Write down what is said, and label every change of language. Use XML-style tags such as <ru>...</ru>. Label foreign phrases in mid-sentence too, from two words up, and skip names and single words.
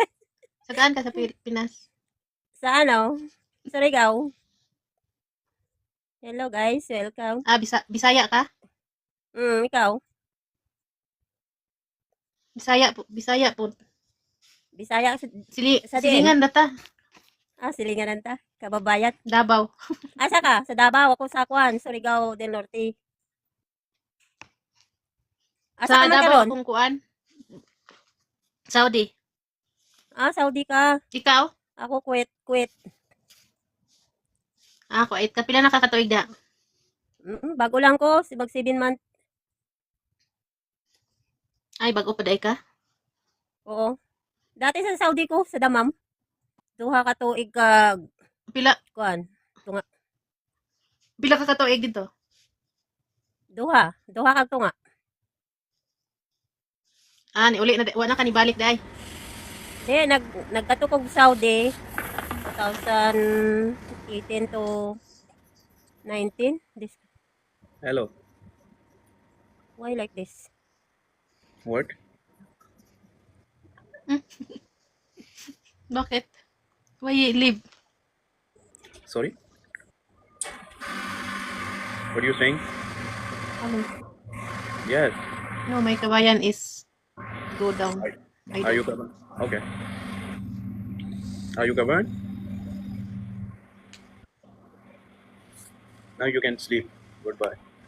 <tl>Sa saan ka sa Pilipinas? Sa ano? Sa Surigao.</tl> <en>Hello guys, welcome.</en> <ceb>Bisaya ka? Ikaw? Bisaya po. Bisaya po. Bisaya sa din. Silingan data. Silinganan ta. Kababayan. Davao. Asa ka? Sa Davao. Ako sa Kwan, Surigao del Norte. Asa Sa ka man Davao karon? akong kuan. Saudi. Saudi ka. Ikaw? Ako Kuwait. Kuwait. Kapila nakakatuig da? Bago lang ko, mag 7 month. Ay, bago pa day ka? Oo. Dati sa Saudi ko, sa Damam. Duha ka tuig ka, Pila, kuan. pila ka katuig dito? Duha ka tunga. Ah, ni uli na, wala ka ni balik day. Di, nagkatukog Saudi, 2018 to 19. Hello.</ceb> <en>Why like this? What? Bakit? Why you leave? Sorry? What are you saying? Ano? Yes. No, my kabayan is go down. Are you covered? Okay. Are you covered? Now you can sleep. Goodbye.</en>